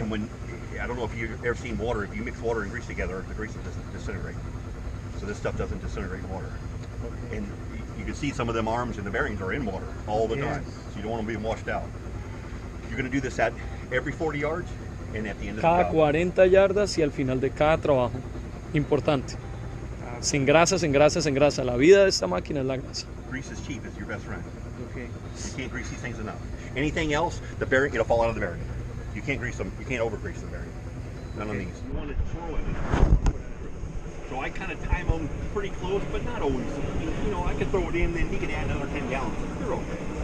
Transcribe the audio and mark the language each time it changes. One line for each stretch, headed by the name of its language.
English: And when I don't know if you've ever seen water. If you mix water and grease together, the grease doesn't disintegrate. So this stuff doesn't disintegrate in water. Okay. And you can see some of them arms and the bearings are in water all the time. So you don't want them being washed out. You're going to do this at every 40 yards and at the end of the job.
Spanish: Cada 40 yardas y al final de cada trabajo. Importante. Sin grasa, sin grasa, sin grasa. La vida de esta máquina es la grasa.
English: Grease is cheap. It's your best friend. Okay. You can't grease these things enough. Anything else, the bearing, it'll fall out of the bearing. You can't grease them. You can't over grease the bearing. None of these. You want to swirl it. So I kind of time them pretty close, but not always. You know, I could throw it in, then he could add another 10 gallons. They're okay.